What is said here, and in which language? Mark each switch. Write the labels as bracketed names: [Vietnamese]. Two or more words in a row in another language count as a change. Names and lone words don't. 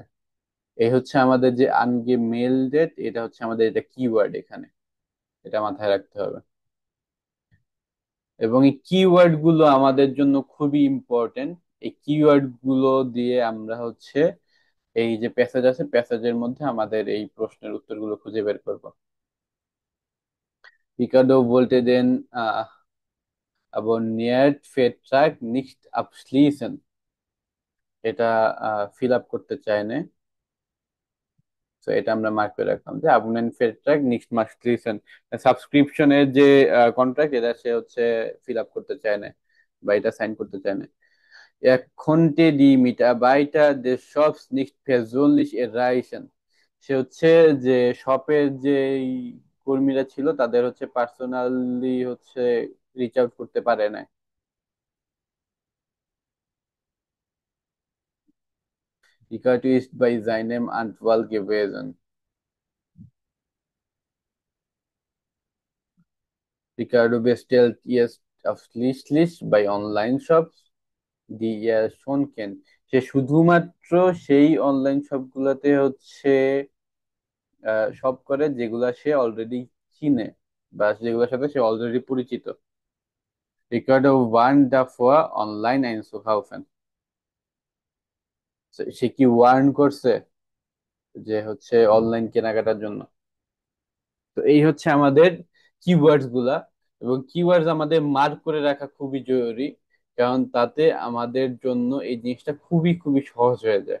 [Bangla] এই হচ্ছে আমাদের যে আনগেমেল্ডেড, এটা হচ্ছে আমাদের এটা কিওয়ার্ড এখানে, এটা মাথায় রাখতে হবে। এবং এই কিওয়ার্ড গুলো আমাদের জন্য খুবই ইম্পর্টেন্ট। এই কিওয়ার্ড গুলো দিয়ে আমরা হচ্ছে এই যে প্যাসেজ আছে, প্যাসেজের মধ্যে আমাদের এই প্রশ্নের উত্তরগুলো খুঁজে বের করব। [German] Ricardo wollte den abonniert Vertrag nicht abschließen, [Bangla] এটা ফিল আপ করতে চায় না। তো এটা আমরা মার্ক করে রাখলাম যে [German] abonniert Vertrag nicht abschließen, [Bangla] সাবস্ক্রিপশনের যে কন্ট্রাক্ট এটা সে হচ্ছে ফিল আপ করতে চায় না, বা এটা সাইন করতে চায় না। [German] Er konnte die Mitarbeiter des Shops nicht persönlich erreichen, [Bangla] সে হচ্ছে যে শপের যে কর্মীরা ছিল তাদের হচ্ছে পার্সোনালি হচ্ছে [English] reach out [Bangla] করতে পারে না। [German] Ricardo ist bei seinem Anwalt gewesen. Ricardo bestellt jetzt ausschließlich bei Online-Shops, die er schon kennt. [Bangla] সে শুধুমাত্র সেই অনলাইন শপগুলোতে হচ্ছে শপ করে যেগুলা সে অলরেডি চিনে, বা যেগুলোর সাথে সে অলরেডি পরিচিত। [German] Ricardo warned davor, online einzukaufen. [Bangla] সে কি ওয়ার্ন করছে যে হচ্ছে অনলাইন কেনাকাটার জন্য। তো এই হচ্ছে আমাদের কিওয়ার্ডস গুলা। এবং কিওয়ার্ডস আমাদের মার্ক করে রাখা খুবই জরুরি, কারণ তাতে আমাদের জন্য এই জিনিসটা খুবই খুবই সহজ হয়ে যায়।